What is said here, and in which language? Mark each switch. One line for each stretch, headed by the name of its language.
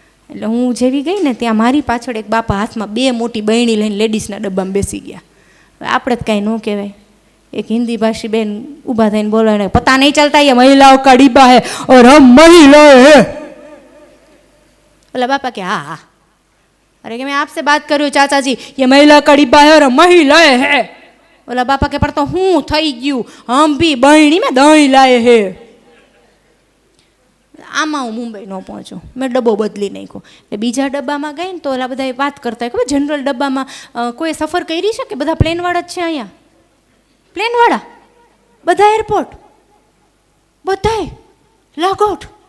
Gujarati: એટલે હું જેવી ગઈ ને ત્યાં મારી પાછળ એક બાપા હાથમાં 2 મોટી બહેણી લઈને લેડીઝના ડબ્બામાં બેસી ગયા. આપણે જ કાંઈ ન કહેવાય. એક હિન્દી ભાષી બેન ઊભા થઈને બોલે,
Hindi: પતા નહીં ચલતા ये महिलाओं का डिब्बा है और हम महिलाएं हैं. बोला बापा के हाँ हाँ. अरे कि मैं आपसे बात कर रही हूँ चाचा जी, ये महिला का डिब्बा है और हम महिलाएं हैं. बोला बापा के पर तो
Gujarati: હું થઈ ગયું,
Hindi: हम भी बहनी में दही लाए है.
Gujarati: આમાં હું મુંબઈ ન પહોંચું. મેં ડબ્બો બદલી નાખ્યો. એટલે બીજા ડબ્બામાં ગઈ ને તો ઓલા બધા વાત કરતા હોય, ખબર જનરલ ડબ્બામાં કોઈ સફર કરી છે કે બધા પ્લેનવાળા જ છે અહીંયા? પ્લેનવાળા બધા એરપોર્ટ, બધાય લાગોટ.